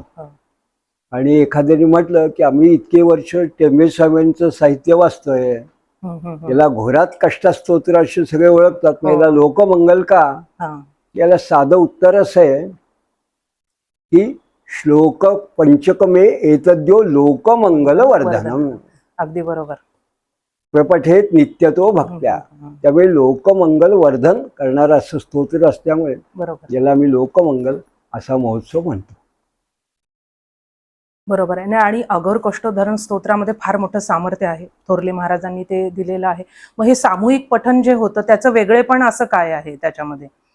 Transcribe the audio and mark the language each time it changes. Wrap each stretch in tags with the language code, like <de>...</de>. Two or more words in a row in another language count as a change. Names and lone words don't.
<mr>आणि एखाद्याने म्हटलं की आम्ही इतके वर्ष टेंबे स्वामींचं साहित्य वाचतोय, याला घोरात कष्ट स्तोत्र असे सगळे ओळखतात, मग याला लोकमंगल का? याला साधं उत्तर असं आहे की</mr> <sa>श्लोक पंचकमे एतद्यो लोकमंगल वर्धनम.</sa> <mr>अगदी बरोबर.</mr> <sa>प्रपठेत नित्यतो भक्त्या.</sa> <mr>त्यामुळे लोकमंगल वर्धन करणारं असं स्तोत्र असल्यामुळे बरोबर ज्याला आम्ही लोकमंगल असा महोत्सव म्हणतो. बरोबर आहे. आणि अघोर कष्टोधरण स्तोत्रामध्ये फार मोठं सामर्थ्य आहे, थोरले महाराजांनी ते दिलेलं आहे. मग हे सामूहिक पठण जे होतं त्याचं वेगळेपण असं काय आहे त्याच्यामध्ये?</mr>